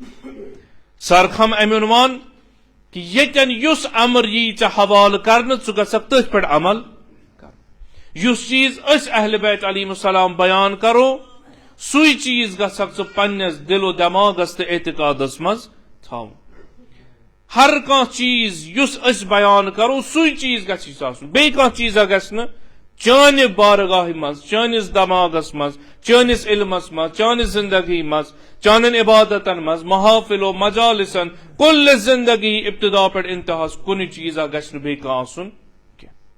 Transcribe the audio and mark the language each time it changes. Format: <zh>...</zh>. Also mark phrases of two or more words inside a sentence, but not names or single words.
<ks>سرخم امہِ عنوان کہِ ییٚتٮ۪ن یُس امر یی ژےٚ حوالہٕ کرنہٕ ژٕ گژھکھ تٔتھۍ پٮ۪ٹھ عمل کرُن یُس چیٖز أسۍ اہل بیت</ks> <ar>علیہم السلام</ar> <ks>بیان کرو سُے چیٖز گژھکھ ژٕ پننِس دل و دٮ۪ماغس تہٕ اعتقادس منٛز تھاوُن ہر کانٛہہ چیٖز یُس أسۍ بیان کرو سُے چیٖز گژھِ آسُن بیٚیہِ کانٛہہ چیٖزا گژھِ نہٕ چانہِ بارگاہہِ منٛز چٲنِس دٮ۪ماغس منٛز چٲنِس علمس منٛز چانہِ زندگی منٛز چانٮ۪ن عبادتن منٛز محافل و مجالسن کُلہِ زندگی ابتدا پٮ۪ٹھ انتہاس کُنہِ چیٖزا گژھِ نہٕ بیٚیہِ کانٛہہ آسُن کینٛہہ</ks>